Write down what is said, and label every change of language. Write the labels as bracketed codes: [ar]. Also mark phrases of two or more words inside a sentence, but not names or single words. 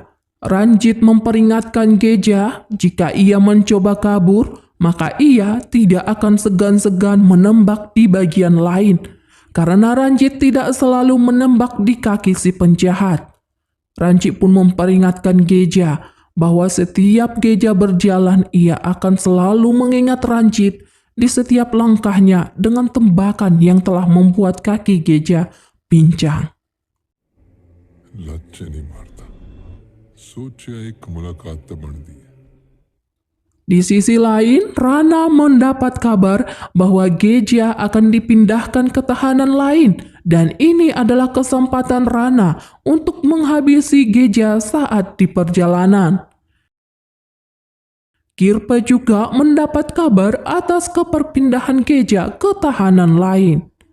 [id] Ranjit memperingatkan Geja jika ia mencoba kabur, maka ia tidak akan segan-segan menembak di bagian lain, karena Ranjit tidak selalu menembak di kaki si penjahat. Ranjit pun memperingatkan Geja bahwa setiap Geja berjalan, ia akan selalu mengingat Ranjit di setiap langkahnya dengan tembakan yang telah membuat kaki Geja pincang. [hi] लज्जे नहीं मारता सोचा एक मुलाकात तो बनती है [id] Di sisi lain, Rana mendapat kabar bahwa Geja akan dipindahkan ke tahanan lain dan ini adalah kesempatan Rana untuk menghabisi Geja saat di perjalanan. Kirpe juga mendapat kabar atas keperpindahan Geja ke tahanan lain.